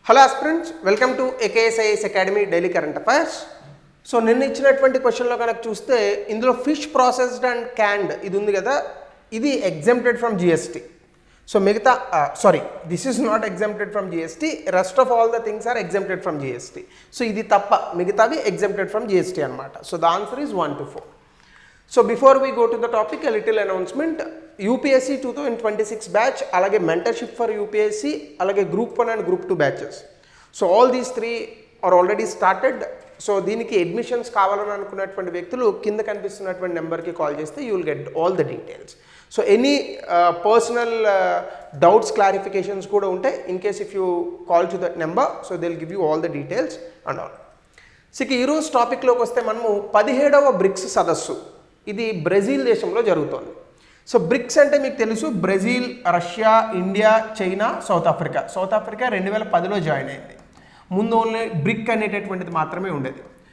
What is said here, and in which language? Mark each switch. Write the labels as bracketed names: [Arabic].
[English] Hello aspirants, welcome to AKSIS Academy Daily Current Affairs. [Telugu] So నిన్న ఇచ్చినటువంటి క్వశ్చన్లో కనుక చూస్తే ఇందులో ఫిష్ ప్రాసెస్డ్ అండ్ క్యాన్డ్ ఇది ఉంది కదా, ఇది [English] exempted from GST. So [Telugu] మిగతా [English] this is not exempted from GST, rest of all the things are exempted from GST. [Telugu] So ఇది తప్ప మిగతావి [English] exempted from GST [Telugu] అన్నమాట. [English] So the answer is 1 to 4. So before we go to the topic, a little announcement. UPSC 2026 batch, [Telugu] alage [English] mentorship for UPSC, alage group 1 and group 2 batches. So all these three are already started. [Telugu] So దీనికి admissions కావాలని అనుకున్నటువంటి వ్యక్తులు కింద కనిపిస్తున్నటువంటి నెంబర్కి call చేస్తే [English] you will get all the details. So any personal doubts, clarifications [Telugu] కూడా ఉంటాయి. [English] In case if you call to that number, so they'll give you all the details and all. [Telugu] So ఈ రోజు టాపిక్లోకి వస్తే మనము 17వ బ్రిక్స్ సదస్సు ఇది బ్రెజిల్ దేశంలో జరుగుతోంది. సో బ్రిక్స్ అంటే మీకు తెలుసు, Brazil, Russia, India, China, south Africa. South Africa 2010లో join అయింది. ముందు ఓన్లీ బ్రిక్ అనేటటువంటిది మాత్రమే ఉండేది.